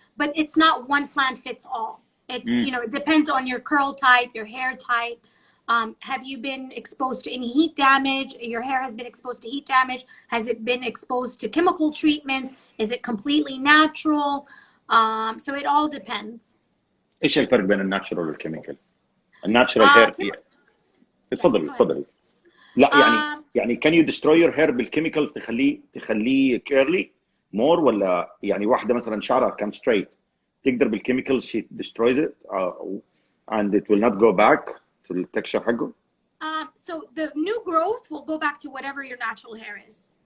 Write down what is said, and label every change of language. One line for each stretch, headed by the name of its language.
English: But it's not one plan fits all. It's, it depends on your curl type, your hair type. Have you been exposed to any heat damage? Your hair has been exposed to heat damage. Has it been exposed to chemical treatments? Is it completely natural? So it all depends.
Arabic: ايش الفرق بين الناتشرال والكيميكال؟ الناتشرال هير تفضلي. لا يعني
English: can you destroy your hair
Arabic: بالكيميكالز تخليه
English: curly more،
Arabic: ولا يعني واحدة مثلا شعرها كان
English: straight
Arabic: تقدر بالكيميكالز
English: she destroys it and it will not go back to the texture
Arabic: حقه؟
English: So the new growth will go back to whatever your natural hair is.